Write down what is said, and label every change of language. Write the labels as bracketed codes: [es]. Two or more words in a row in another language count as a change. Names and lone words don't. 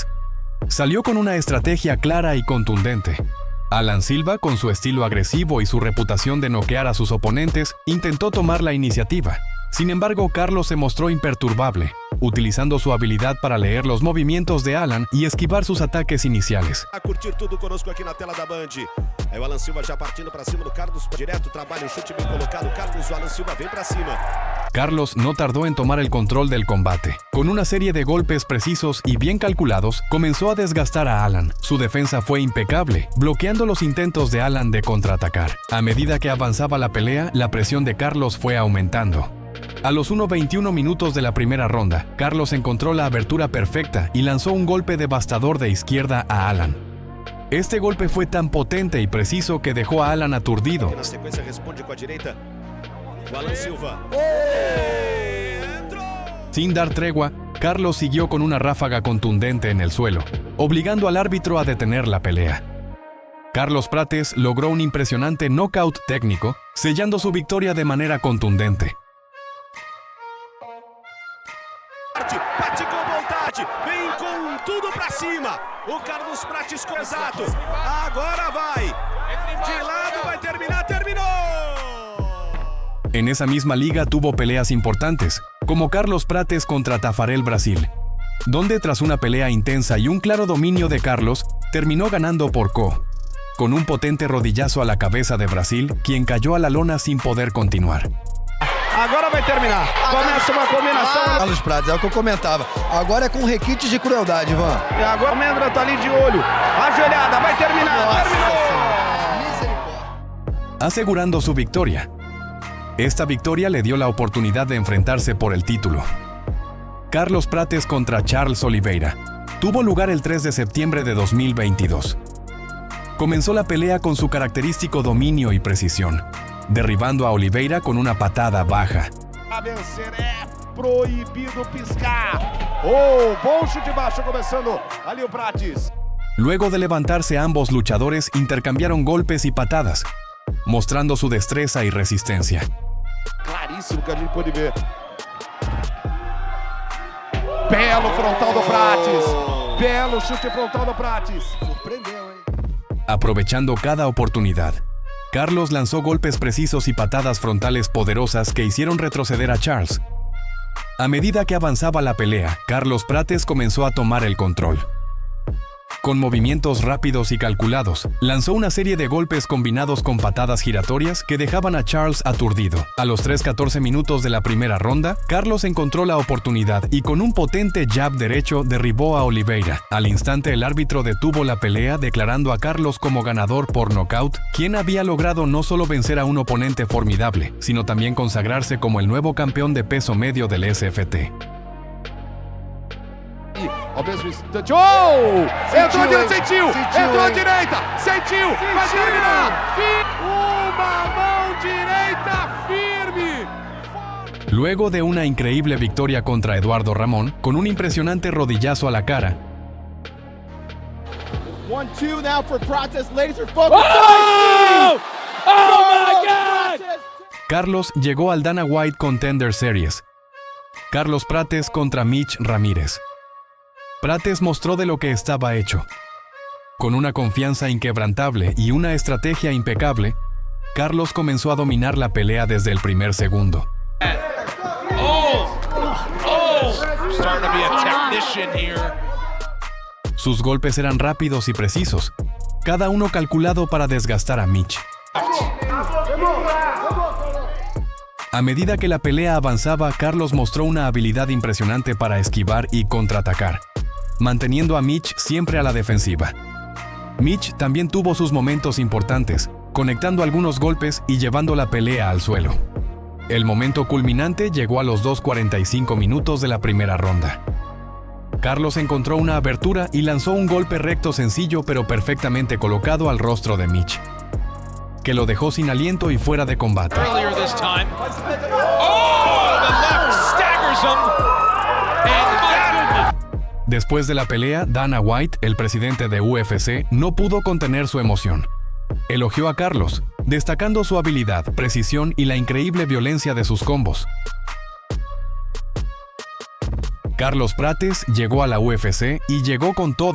[es] Salió con una estrategia clara y contundente. Alan Silva, con su estilo agresivo y su reputación de noquear a sus oponentes, intentó tomar la iniciativa. Sin embargo, Carlos se mostró imperturbable, utilizando su habilidad para leer los movimientos de Alan y esquivar sus ataques iniciales. [pt] A curtir tudo conosco aqui na tela da Band. Aí o Alan Silva já partindo para cima do Carlos, direto, trabalha o chute bem colocado, Carlos, o Alan Silva vem para cima. [es] Carlos no tardó en tomar el control del combate. Con una serie de golpes precisos y bien calculados, comenzó a desgastar a Alan. Su defensa fue impecable, bloqueando los intentos de Alan de contraatacar. A medida que avanzaba la pelea, la presión de Carlos fue aumentando. A los 1:21 minutos de la primera ronda, Carlos encontró la abertura perfecta y lanzó un golpe devastador de izquierda a Alan. Este golpe fue tan potente y preciso que dejó a Alan aturdido. [pt] Na sequência responde com a direita. O Alan Silva. [es] Sin dar tregua, Carlos siguió con una ráfaga contundente en el suelo, obligando al árbitro a detener la pelea. Carlos Prates logró un impresionante knockout técnico, sellando su victoria de manera contundente. [pt] Bate com vontade, vem com tudo pra cima. O Carlos Prates exato. Agora vai. De lado vai terminar, terminou. [es] En esa misma liga tuvo peleas importantes, como Carlos Prates contra Tafarel Brasil, donde tras una pelea intensa y un claro dominio de Carlos, terminó ganando por KO, con un potente rodillazo a la cabeza de Brasil, quien cayó a la lona sin poder continuar. [pt] Agora vai terminar. Começa uma combinação. Carlos Prates, é o que eu comentava. Agora é com requintes de crueldade, Ivan. E agora o Mendra tá ali de olho. Ajoelhada, vai terminar. Terminou. [es] Asegurando su victoria. Esta victoria le dio la oportunidad de enfrentarse por el título. Carlos Prates contra Charles Oliveira. Tuvo lugar el 3 de septiembre de 2022. Comenzó la pelea con su característico dominio y precisión, derribando a Oliveira con una patada baja. [pt] A vencer é proibido piscar. Oh, bom chute baixo começando ali o Prates. [es] Luego de levantarse, ambos luchadores intercambiaron golpes y patadas, mostrando su destreza y resistencia. [pt] Claríssimo que a gente pode ver. Belo frontal do Prates. Belo chute frontal do Prates. Surpreendeu, hein? [es] Aprovechando cada oportunidad, Carlos lanzó golpes precisos y patadas frontales poderosas que hicieron retroceder a Charles. A medida que avanzaba la pelea, Carlos Prates comenzó a tomar el control. Con movimientos rápidos y calculados, lanzó una serie de golpes combinados con patadas giratorias que dejaban a Charles aturdido. A los 3:14 minutos de la primera ronda, Carlos encontró la oportunidad y con un potente jab derecho derribó a Oliveira. Al instante, el árbitro detuvo la pelea, declarando a Carlos como ganador por nocaut, quien había logrado no solo vencer a un oponente formidable, sino también consagrarse como el nuevo campeón de peso medio del SFT. [pt] Ao mesmo instante. Oh! Entrou direita, sentiu! Entrou à direita, sentiu! Vai terminar! Uma mão direita firme! [es] Luego de una increíble victoria contra Eduardo Ramón, con un impresionante rodillazo a la cara, [en] 1-2 now for Prates. Laser focus. Oh! Oh my God! [es] Carlos llegó al Dana White Contender Series. Carlos Prates contra Mitch Ramírez. Prates mostró de lo que estaba hecho. Con una confianza inquebrantable y una estrategia impecable, Carlos comenzó a dominar la pelea desde el primer segundo. [en] Starting to be a technician here. [es] Sus golpes eran rápidos y precisos, cada uno calculado para desgastar a Mitch. A medida que la pelea avanzaba, Carlos mostró una habilidad impresionante para esquivar y contraatacar, manteniendo a Mitch siempre a la defensiva. Mitch también tuvo sus momentos importantes, conectando algunos golpes y llevando la pelea al suelo. El momento culminante llegó a los 2:45 minutos de la primera ronda. Carlos encontró una abertura y lanzó un golpe recto sencillo pero perfectamente colocado al rostro de Mitch, que lo dejó sin aliento y fuera de combate. [en] Earlier this time. Oh, the left staggers him. And my goodness. [es] Después de la pelea, Dana White, el presidente de UFC, no pudo contener su emoción. Elogió a Carlos, destacando su habilidad, precisión y la increíble violencia de sus combos. Carlos Prates llegó a la UFC y llegó con todo.